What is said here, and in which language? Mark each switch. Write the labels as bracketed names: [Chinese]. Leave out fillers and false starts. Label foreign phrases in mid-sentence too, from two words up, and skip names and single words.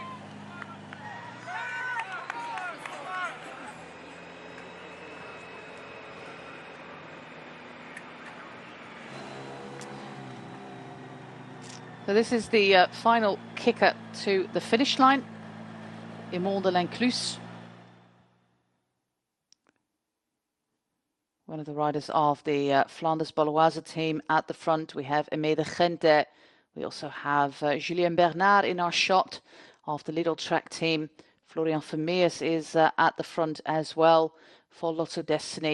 [English] So this is the final kicker to the finish line. Aimon de l'Inclus, one of the riders of the Flanders-Baloise team at the front. We have Aimé de Gente. We also have Julien Bernard in our shot of the Lidl track team. Florian Vermeers is at the front as well for Lotto Destiny.